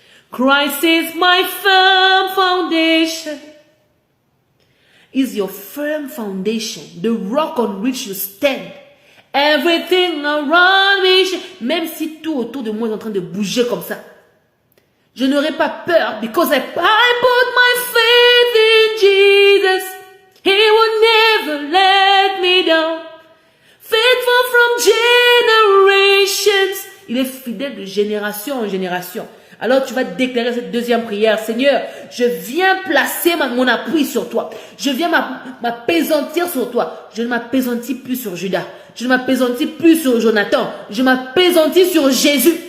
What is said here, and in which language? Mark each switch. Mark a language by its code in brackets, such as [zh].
[en] Christ is my firm foundation. Is your firm foundation, the rock on which you stand. Everything around me, [fr] même si tout autour de moi est en train de bouger comme ça, je n'aurai pas peur, [en] because I put my faith in Jesus. He will never let me down. Faithful from generations. [fr] Il est fidèle de génération en génération. Alors tu vas déclarer cette deuxième prière. Seigneur, je viens placer mon appui sur toi. Je viens m'appesantir sur toi. Je ne m'appesantis plus sur Judas. Je ne m'appesantis plus sur Jonathan. Je m'appesantis sur Jésus.